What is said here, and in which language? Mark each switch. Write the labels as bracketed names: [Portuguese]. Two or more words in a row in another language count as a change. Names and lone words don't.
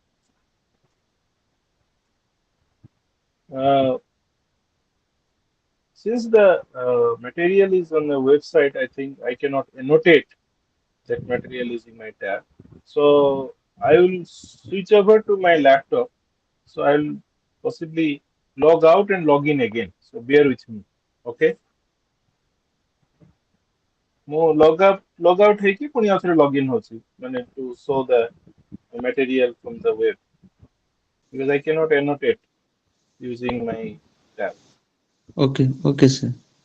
[English] Uh, since the material is on the website, I think I cannot annotate that material is in my tab. So I will switch over to my laptop. So I'll possibly log out and log in again. So bear with me. Okay. [Odia] ମୁଁ log out ହେଇକି ପୁଣି ଆଉ ଥରେ log in ହଉଛି ମାନେ [English] to show the material from the web because I cannot annotate using my tab. Okay, okay, sir.